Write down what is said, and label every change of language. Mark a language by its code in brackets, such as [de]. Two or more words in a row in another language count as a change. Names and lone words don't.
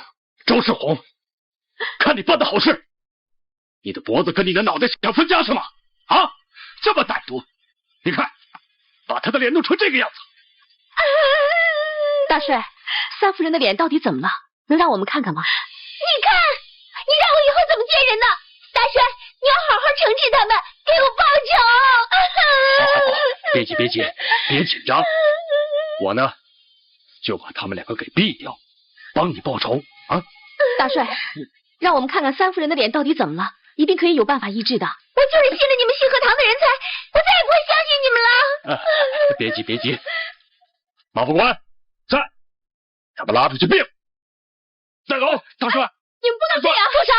[zh] 周世宏，看你办的好事，你的脖子跟你的腦袋想分家是嗎？啊，这么歹毒！你看，把他的脸弄成这個樣子。大帥，三夫人的臉到底怎麼了？能讓我們看看嗎？你看，你讓我以後怎麼見人呢？大帥，你要好好懲治他们，給我報仇。別急，別緊張，我呢就把他們兩個給斃掉，幫你報仇啊！大帥，讓我們看看三夫人的臉到底怎麼了，一定可以有辦法醫治的。我就是信了你們信和堂的人才，我再也不會相信你們了。別急，馬副官在，把他拉出去斃了。帶走，大帥，你們不能這樣，住手！